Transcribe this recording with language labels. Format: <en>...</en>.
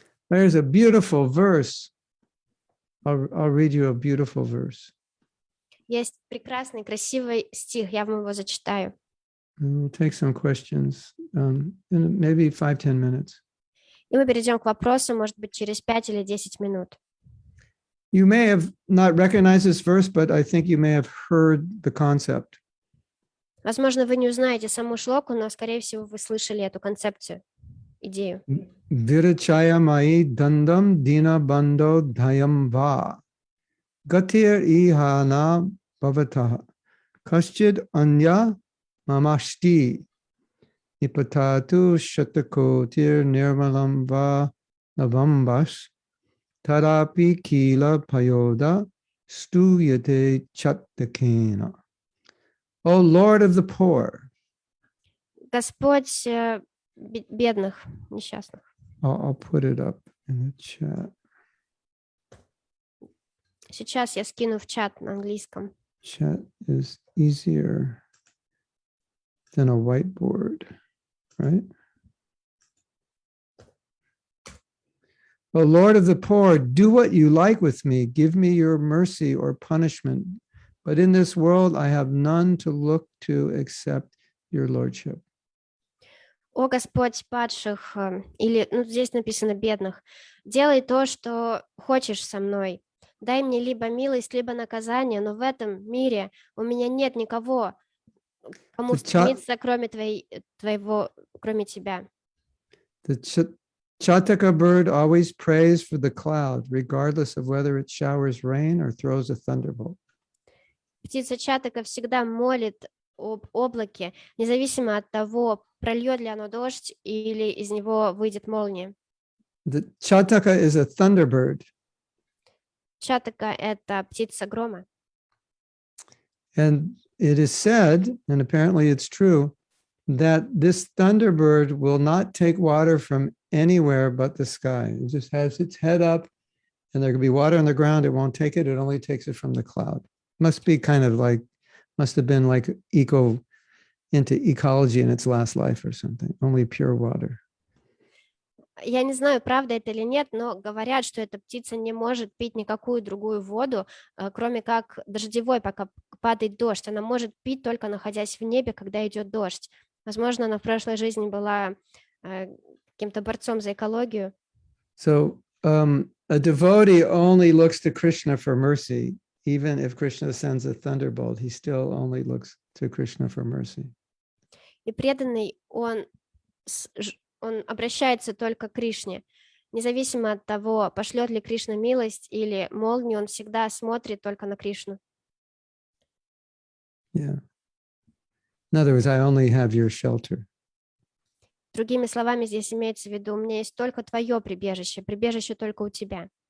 <en>There's a beautiful verse. I'll read you a beautiful verse.</en> <ru>Есть прекрасный, красивый стих. Я вам его зачитаю.</ru> <en>And we'll take some questions in maybe 5-10 minutes.</en> <ru>И мы перейдем к вопросу, может быть, через 5 или 10 минут.</ru> <en>You may have not recognized this verse, but I think you may have heard the concept.</en> <ru>Возможно, вы не узнаете саму шлоку, но, скорее всего, вы слышали эту концепцию, идею.</ru> <sa>Virachaya mai dandam dina bando dhayam va gatir ihana bhavataha kaschid anya mamashti nipatatu shatakotir nirmalam va navambas tarapi kila payoda stuyate chattakena.</sa> <en>O Lord of the poor.</en> <ru>Господь бедных, несчастных.</ru> <en>I'll put it up in the chat.</en> <ru>Сейчас я скину в чат на английском.</ru> <en>Chat is easier than a whiteboard, right? O Lord of the poor, do what you like with me. Give me your mercy or punishment. But in this world, I have none to look to except your lordship.</en> <ru>О Господь падших, или, ну, здесь написано бедных, делай то, что хочешь со мной. Дай мне либо милость, либо наказание, но в этом мире у меня нет никого, кому</ru> <en>The, cha-</en> <ru>стремиться, кроме кроме тебя.</ru> <en>the Chataka bird always prays for the cloud, regardless of whether it showers rain or throws a thunderbolt.</en> <ru>Птица Чатака всегда молит об облаке, независимо от того, прольет ли оно дождь или из него выйдет молния.</ru> <en>The Chataka is a thunderbird,</en> <ru>Чатака — это птица грома.</ru> <en>and it is said, and apparently it's true, that this thunderbird will not take water from anywhere but the sky. It just has its head up, and there could be water on the ground. It won't take it. It only takes it from the cloud. Must have been like into ecology in its last life or something. Only pure water.</en> <ru>Я не знаю, правда это или нет, но говорят, что эта птица не может пить никакую другую воду, кроме как дождевой, пока падает дождь. Она может пить только находясь в небе, когда идет дождь. Возможно, она в прошлой жизни была каким-то борцом за экологию.</ru> <en>So a devotee only looks to Krishna for mercy. Even if Krishna sends a thunderbolt, he still only looks to Krishna for mercy.</en> <ru>И преданный, он обращается только к Кришне. Независимо от того, пошлет ли Кришна милость или молнию, он всегда смотрит только на Кришну.</ru> <en>Yeah. In other words, I only have your shelter.</en> <ru>Другими словами, здесь имеется в виду, у меня есть только твое прибежище, прибежище только у тебя.</ru>